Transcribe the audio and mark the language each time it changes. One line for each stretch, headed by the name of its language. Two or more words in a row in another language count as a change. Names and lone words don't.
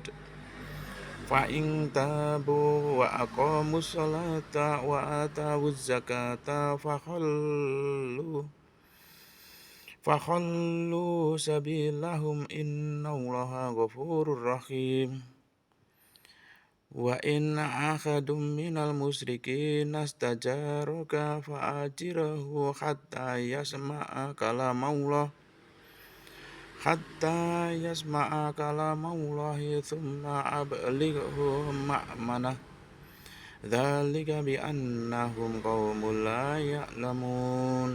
Arabic: فإن تابوا وأقاموا الصلاة وآتوا الزكاة فخلوا سبيلهم إن الله غفور رحيم. وإن أحد من المشركين استجارك فأجره حتى يسمع كلام الله ثم أبلغه مأمنه. ذلك بأنهم قوم لا يعلمون.